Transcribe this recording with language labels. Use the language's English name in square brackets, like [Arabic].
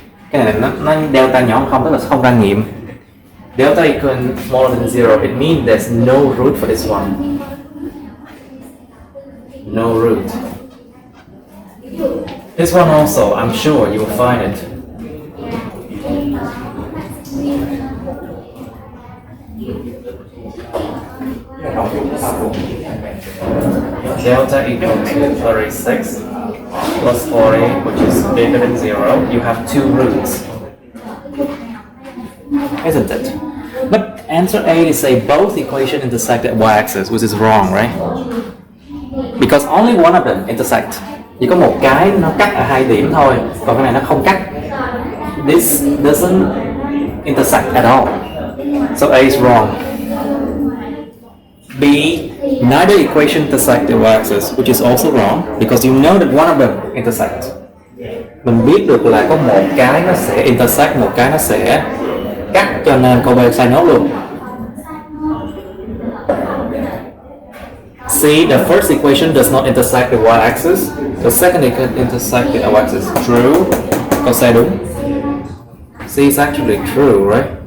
[Vietnamese] Cái này nó delta nhỏ không, tức là không ra nghiệm. [English] Delta equal smaller than 0, it means there's no root for this one. No root. This one also, I'm sure you will find it. Delta equal to 36 plus 40, which is bigger than 0. You have two roots, isn't it? But answer A is say both equations intersect at y-axis, which is wrong, right? Because only one of them intersect. [Vietnamese] Chỉ có một cái nó cắt ở hai điểm thôi, còn cái này nó không cắt. [English] This doesn't intersect at all. So A is wrong. B, neither equation intersect the y-axis, which is also wrong because you know that one of them intersect. [Vietnamese] Mình biết được là có một cái nó sẽ intersect, một cái nó sẽ cắt, cho nên câu B sai nốt luôn. [English] C, the first equation does not intersect the y-axis. The second equation intersect the y-axis. True. [Vietnamese] Câu C đúng. [English] C is actually true, right?